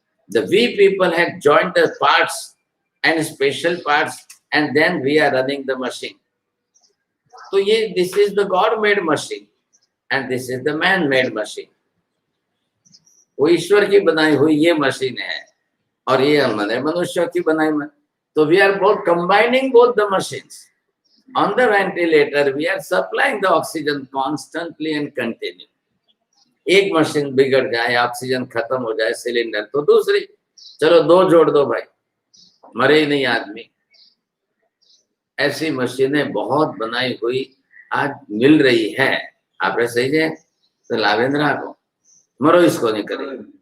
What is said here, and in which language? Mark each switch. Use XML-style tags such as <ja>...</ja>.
<en>The we people had joined the parts and special parts and then we are running the machine. तो ये this is the God made machine and this is the man made machine.</en> <hi>वो ईश्वर की बनाई हुई ये machine है और ये हमारे मनुष्यों की बनाई।</hi> <en>तो we are both combining both the machines. On the ventilator, we are supplying the oxygen constantly and continue.</en> <hi>एक मशीन बिगड़ जाए, ऑक्सीजन खत्म हो जाए सिलेंडर, तो दूसरी चलो 2 जोड़ दो भाई, मरे ही नहीं आदमी। ऐसी मशीनें बहुत बनाई हुई आज मिल रही है। आप सही है तो लावेंद्रा को मरो, इसको नहीं करेंगे।</hi>